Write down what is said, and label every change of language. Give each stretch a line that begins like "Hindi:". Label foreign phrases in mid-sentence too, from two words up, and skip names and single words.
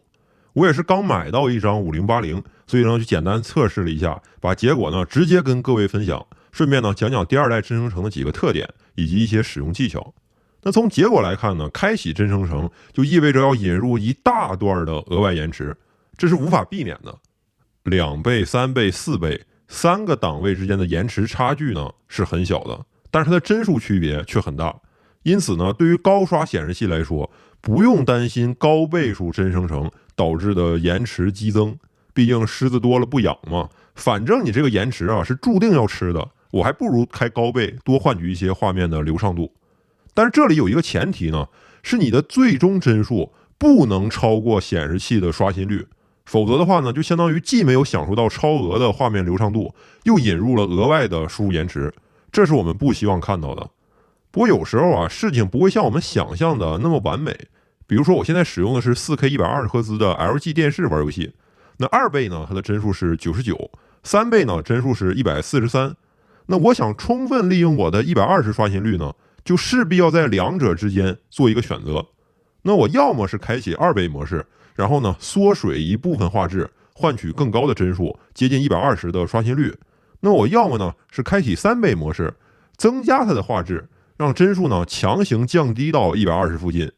Chinese: 我也是刚買到一张5080，所以呢就簡单測試了一下，把结果呢直接跟各位分享，順便呢讲講第2代真生成的幾個特點以及一些使用技巧。那從結果來看呢，開啟真生成就意味着要引入一大段的額外延遲，這是無法避免的。2倍、3倍、4倍3個檔位之間的延遲差距呢是很小的，但是它的幀數區別卻很大。因此呢，對於高刷顯示器來說，不用擔心高倍數真生成導致的延遲激增，畢竟獅子多了不癢嘛。反正你這個延遲啊是注定要吃的，我還不如開高倍，多換取一些畫面的流暢度。但是這裡有一個前提呢，是你的最終幀數不能超過顯示器的刷新率，否則的話呢，就相當於既沒有享受到超額的畫面流暢度，又引入了額外的輸入延遲，這是我們不希望看到的。不過有時候啊，事情不會像我們想象的那麼完美。比如說我現在使用的是 4K 120赫茲的 LG 電視玩遊戲，那2倍呢，它的幀數是99， 3倍呢，幀數是143。那我想充分利用我的120刷新率呢，就勢必要在兩者之間做一個選擇。那我要麼是開啟2倍模式，然後呢縮水一部分畫質，換取更高的幀數，接近120的刷新率。那我要麼呢是開啟3倍模式，增加它的畫質，讓幀數呢強行降低到120附近。